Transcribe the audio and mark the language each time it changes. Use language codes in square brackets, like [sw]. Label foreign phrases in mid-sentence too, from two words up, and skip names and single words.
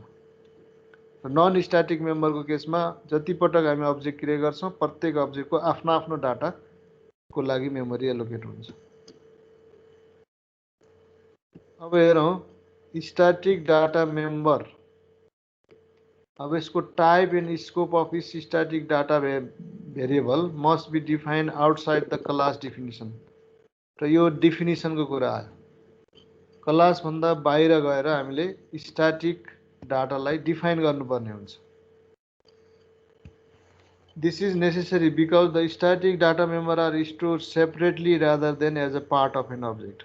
[en] non static memberको [ne] केसमा जति पटक हामी अब्जेक्ट क्रिएट गर्छौँ प्रत्येक अब्जेक्टको आफ्नो आफ्नो डाटाको लागि मेमोरी एलोकेट हुन्छ। अब हेरौँ [en] static data member. [hi] अब इसको [en] type and scope of this static data variable must be defined outside the class definition. [ne] र यो डिफिनिसनको कुरा आयो, क्लास भन्दा बाहिर गएर हामीले [en] static dataलाई [ne] डिफाइन गर्नुपर्ने हुन्छ। [en] this is necessary because the static data member are store separately rather than as a part of an object.